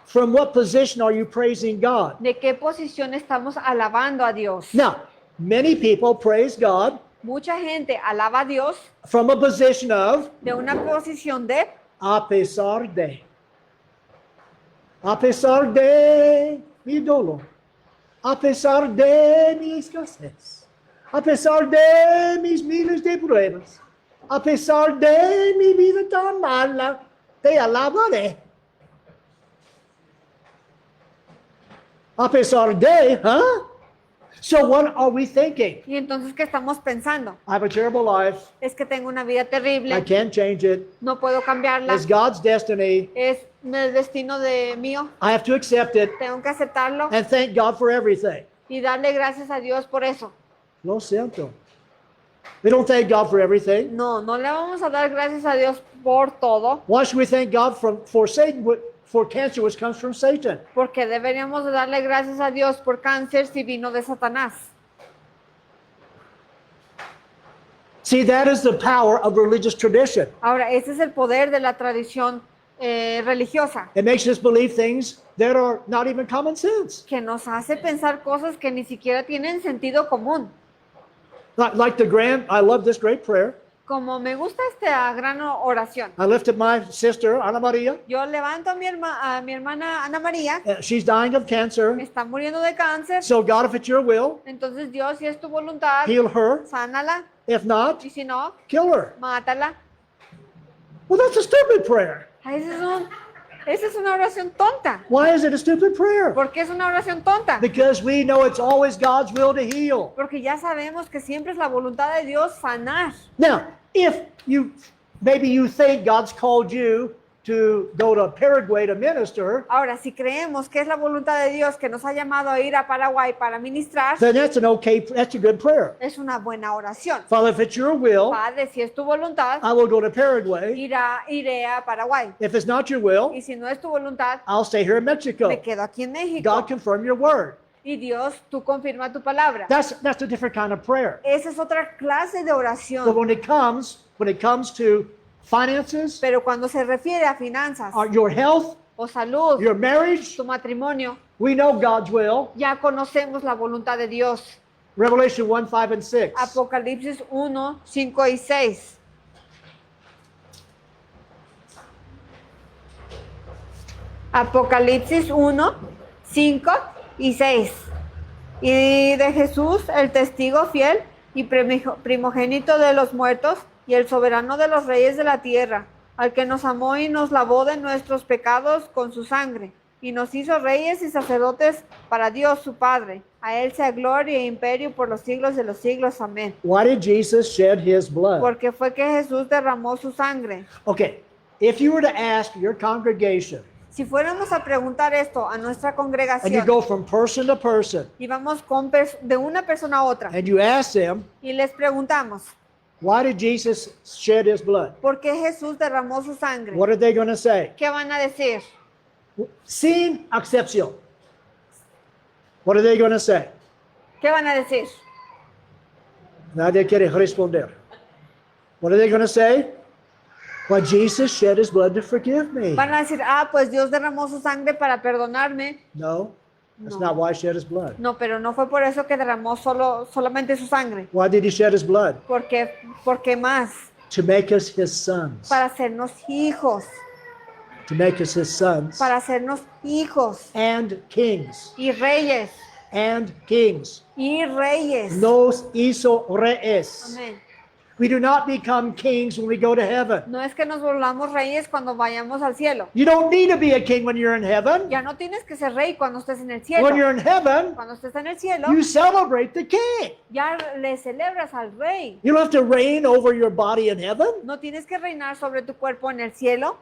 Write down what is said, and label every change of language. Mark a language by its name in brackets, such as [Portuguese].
[English] From what position are you praising God? [Spanish] ¿De qué posición estamos alabando a Dios? [English] Now, many people praise God [Spanish] Mucha gente alaba a Dios [English] from a position of [Spanish] de una posición de a pesar de. A pesar de mi dolor. A pesar de mi escasez. A pesar de mis miles de pruebas. A pesar de mi vida tan mala, te alabaré. A pesar de, [English] huh? So what are we thinking? [Spanish] Y entonces, ¿qué estamos pensando? [English] I have a terrible life. [Spanish] Es que tengo una vida [English] I [Spanish] terrible, [English] can't change it. [Spanish] no puedo cambiarla, [English] It's God's destiny. [Spanish] es el destino de mío, [English] I have to accept it [Spanish] tengo que aceptarlo [English] and thank God for everything. [Spanish] y darle gracias a Dios por eso. Lo siento. [English] We don't thank God for everything. [Spanish] No, no le vamos a dar gracias a Dios por todo, [English] Why should we thank God for Satan, for cancer which comes from Satan? [Spanish] porque deberíamos de darle gracias a Dios por cáncer si vino de Satanás. [English] See, that is the power of religious tradition. [Spanish] Ahora, ese es el poder de la tradición religiosa, [English] It makes us believe things that are not even common sense. [Spanish] que nos hace pensar cosas que ni siquiera tienen sentido común. [English] Like I love this great prayer. [Spanish] Como me gusta esta gran oración. [English] I lifted my sister, Ana Maria. [Spanish] Yo levanto a mi hermana Ana María, [English] She's dying of cancer. [Spanish] está muriendo de cáncer. [English] So God, if it's your will, [Spanish] Entonces Dios, si es tu voluntad, [English] heal her. [Spanish] sánala. [English] If not, [Spanish] Y si no, [English] kill her. [Spanish] mátala. [English] Well, that's a stupid prayer. [Spanish] Esa es una oración tonta. [English] Why is it a stupid prayer? [Spanish] ¿Por qué es una oración tonta? [English] Because we know it's always God's will to heal. [Spanish] Porque ya sabemos que siempre es la voluntad de Dios sanar. [English] Now, if maybe you think God's called you to go to Paraguay to minister, [Spanish] Ahora, si creemos que es la voluntad de Dios que nos ha llamado a ir a Paraguay para ministrar, [English] then that's a good prayer. [Spanish] es una buena oración. [English] Father, if it's your will, [Spanish] Padre, si es tu voluntad, [English] I will go to Paraguay. [Spanish] iré a Paraguay. [English] If it's not your will, [Spanish] Y si no es tu voluntad, [English] I'll stay here in Mexico. [Spanish] me quedo aquí en México. [English] God, confirm your word. [Spanish] Y Dios, tú confirma tu palabra. [English] That's a different kind of prayer. [Spanish] Esa es otra clase de [English] But [Spanish] oración. [English] when it comes to finances, [Spanish] Pero cuando se refiere a finanzas [English] your health, [Spanish] o salud, [English] your marriage, [Spanish] tu matrimonio, [English] we know God's will. [Spanish] ya conocemos la voluntad de Dios. [English] Revelation 1, 5, and 6. [Spanish] Apocalipsis 1, 5 y 6. Apocalipsis 1, 5 y 6. Y de Jesús, el testigo fiel y primogénito de los muertos y el soberano de los reyes de la tierra, al que nos amó y nos lavó de nuestros pecados con su sangre, y nos hizo reyes y sacerdotes para Dios su Padre. A él sea gloria e imperio por los siglos de los siglos. Amén. [English] Why did Jesus shed his blood? [Spanish] Porque fue que Jesús derramó su sangre. [English] Okay, if you were to ask your congregation, [Spanish] Si fuéramos a preguntar esto a nuestra [English] and you [Spanish] congregación, [English] go from person to person, [Spanish] y vamos de una persona a otra, [English] and you ask them, [Spanish] y les preguntamos, [English] why did Jesus shed his blood? [Spanish] ¿por qué Jesús derramó su sangre? [English] What are they going to say? [Spanish] ¿Qué van a decir? Sin excepción. [English] What are they going to say? [Spanish] ¿Qué van a decir? Nadie quiere responder. [English] What are they going to say? Well, Jesus shed his blood to forgive me. [Spanish] Van a decir, pues Dios derramó su sangre para perdonarme. [English] No, that's [Spanish] No. [English] not why he shed his blood. [Spanish] No, pero no fue por eso que derramó solamente su sangre. [English] Why did he shed his blood? [Spanish] ¿Por qué más? [English] To make us his sons. [Spanish] Para hacernos hijos. [English] To make us his sons. [Spanish] Para hacernos hijos [English] And kings. [Spanish] y reyes. [English] And kings. [Spanish] Y reyes. Nos hizo reyes. Amén. [English] We do not become kings when we go to heaven. [Spanish] No es que nos volvamos reyes cuando vayamos al cielo. [English] You don't need to be a king when you're in heaven. [Spanish] Ya no tienes que ser rey cuando estés en el cielo. [English] When you're in heaven, [Spanish] Cuando estés en el cielo, [English] you celebrate the king. [Spanish] ya le celebras al rey. [English] You don't have to reign over your body in heaven. [Spanish] No tienes que reinar sobre tu cuerpo en el cielo.